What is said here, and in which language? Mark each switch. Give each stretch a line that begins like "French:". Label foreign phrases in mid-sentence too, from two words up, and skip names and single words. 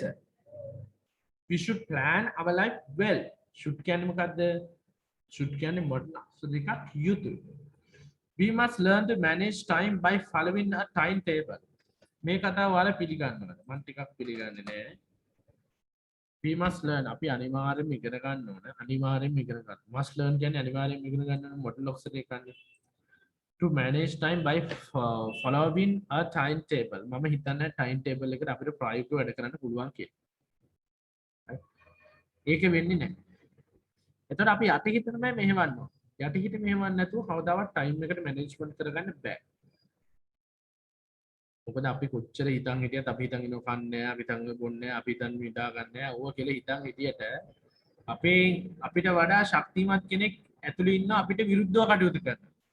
English: We should plan our life well.
Sinhala: should කියන්නේ මොකද්ද? should කියන්නේ මොකක්ද දෙකක් යුතුයි.
English: We must learn to manage time by following a timetable.
Sinhala: මේ කතාව ඔයාලා පිළිගන්නවද? මම ටිකක් පිළිගන්නේ නැහැ.
English: We must learn.
Sinhala: අපි අනිවාර්යෙන්ම ඉගෙන ගන්න ඕන. අනිවාර්යෙන්ම ඉගෙන ගන්න.
English: must learn
Sinhala: කියන්නේ අනිවාර්යෙන්ම ඉගෙන ගන්න ඕන
English: modal auxiliary
Sinhala: එක ගන්න.
English: To manage time by following a timetable.
Sinhala: මම හිතන්නේ timetable එකට අපිට ප්‍රායෝගිකව වැඩ කරන්න පුළුවන් කියලා. ඒක වෙන්නේ නැහැ. එතකොට අපි යටිහිත තමයි මෙහෙවන්න ඕන. යටිහිත මෙහෙවන්න නැතුව කවදාවත් time එකට management කරගන්න බෑ. මොකද අපි කොච්චර හිතන් හිටියත් අපි හිතන් ඉනව කන්නේ අපි හිතන් බොන්නේ අපි හිතන් මිදා ගන්නෑ ඕවා කියලා හිතන් හිටියට අපිට වඩා ශක්තිමත් කෙනෙක් ඇතුළේ ඉන්න අපිට විරුද්ධව කටයුතු කරනවා.